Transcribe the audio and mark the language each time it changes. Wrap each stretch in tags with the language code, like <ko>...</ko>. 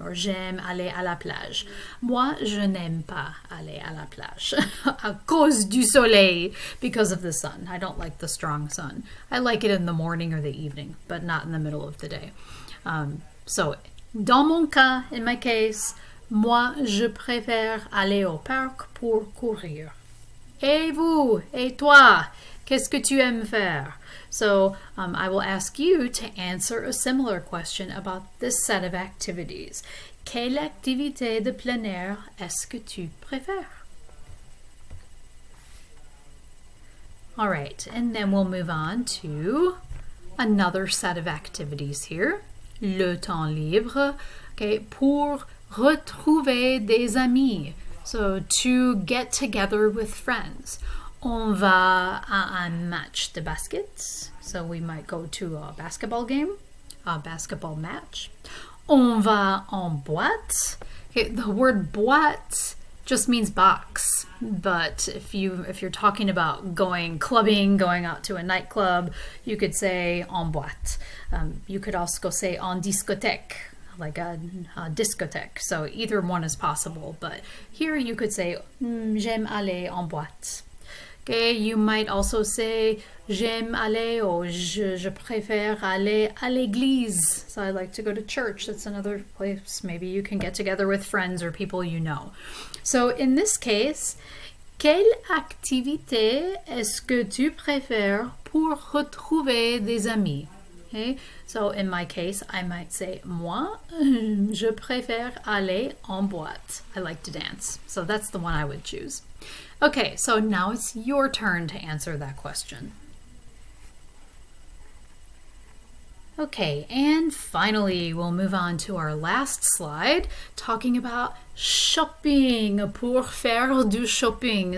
<fr>Or j'aime aller à la plage. Moi, je n'aime pas aller à la plage à cause du soleil,</fr> <en>because of the sun. I don't like the strong sun. I like it in the morning or the evening, but not in the middle of the day.</en> <fr>So, dans mon cas,</fr> <en>in my case,</en> <fr>moi, je préfère aller au parc pour courir. Et vous? Et toi? Qu'est-ce que tu aimes faire?</fr> <en>So I will ask you to answer a similar question about this set of activities.</en> <fr>Quelle activité de plein air est-ce que tu préfères?</fr> <en>All right, and then we'll move on to another set of activities here.</en> <fr>Le temps libre,</fr> <en>okay,</en> <fr>pour retrouver des amis.</fr> <en>So to get together with friends.</en> <fr>On va à un match de basket.</fr> <en>So we might go to a basketball game, a basketball match.</en> <fr>On va en boîte.</fr> <en>Okay, the word boîte just means box. But if you're talking about going clubbing, going out to a nightclub, you could say en boîte. You could also say en discothèque, like a discothèque. So either one is possible. But here you could say</en> <fr>j'aime aller en boîte.</fr> <en>Okay, you might also say</en> <fr>j'aime aller or je préfère aller à l'église.</fr> <en>So I like to go to church. That's another place maybe you can get together with friends or people you know. So in this case,</en> <fr>quelle activité est-ce que tu préfères pour retrouver des amis?</fr> <en>Okay, so in my case, I might say</en> <fr>moi, je préfère aller en boîte.</fr> <en>I like to dance. So that's the one I would choose. Okay, so now it's your turn to answer that question. Okay, and finally, we'll move on to our last slide, talking about shopping,</en> <fr>pour faire du shopping.</fr>